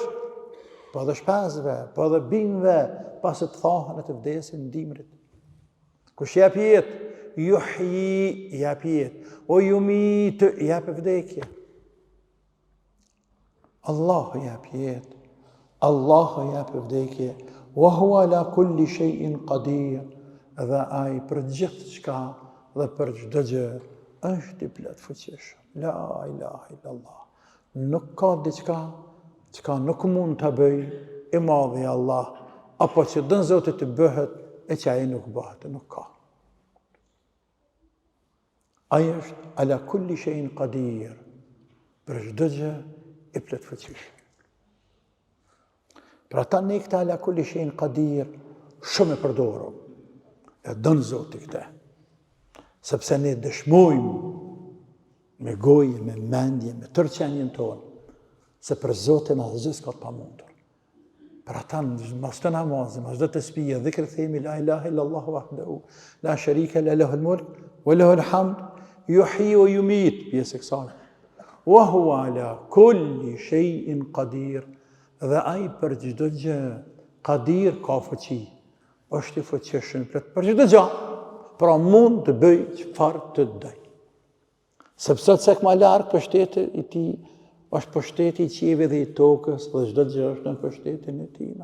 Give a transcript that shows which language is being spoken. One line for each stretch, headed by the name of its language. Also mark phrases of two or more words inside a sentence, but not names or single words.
Albanian: Po dhe shpesve, po dhe bimve, pas të thahën e të vdesin në dimrit. Kush jep jetë? Yuhyi jep jetë, o yumit jep vdekje. Allahu jep jetë, Allahu jep vdekje,
Arabic: وهو على كل شيء قدير.
Albanian: Dhe ai për gjithë çka dhe për çdo gjë është i plot fuqishëm.
Arabic: لا إله إلا الله.
Albanian: Nuk ka diçka çka nuk mund ta bëj i madhi Allah, apo që dën Zoti të bëhet e që ai nuk bëhet, nuk ka. Ai është
Arabic: على كل شيء قدير.
Albanian: Për çdo gjë i plot fuqishëm. Pra ta ne këta
Arabic: على كل شيء قدير
Albanian: shumë e përdorëm. E dënë Zoti këte. Sepse ne dëshmojmë me gojë, me mendje, me tërë qenjen tonë, se për Zotin asgjë s'ka të pamundur. Pra ta mas të namazë, mas dhe të spije, dhikr themi
Arabic: لا إله إلا الله وحده لا شريك له الملك وله الحمد يحيي ويميت,
Albanian: pjesë e kësaj.
Arabic: وهو على كل شيء قدير.
Albanian: Dhe ai për çdo gjë, qadir ka fuqi, është i fuqishëm për çdo gjë, pra mund të bëj çfarë të doj. Sepse cek më larg pushteti i tij është pushteti I qiellit dhe I tokës dhe çdo gjë është në pushtetin e Tij.